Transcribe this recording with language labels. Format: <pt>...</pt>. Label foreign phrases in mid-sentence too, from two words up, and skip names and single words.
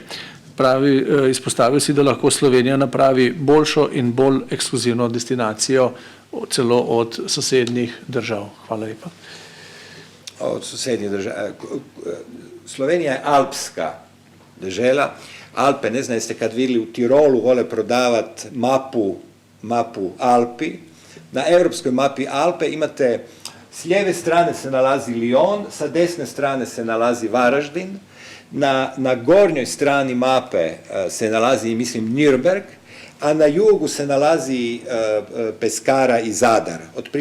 <sl>Pravi, izpostavil si, da lahko Slovenija napravi boljšo in bolj ekskluzivno destinacijo celo od sosednjih držav. Hvala lepa. Od sosednjih držav. Slovenija je alpska država.</sl> <hr>Alpe, ne znam, jeste kad vidjeli u Tirolu vole prodavati mapu Alpi. Na europskoj mapi Alpe imate, s lijeve strane se nalazi Lyon, sa desne strane se nalazi Varaždin, na gornjoj strani mape se nalazi, mislim, Nürnberg, a na jugu se nalazi Peskara i Zadar.</hr>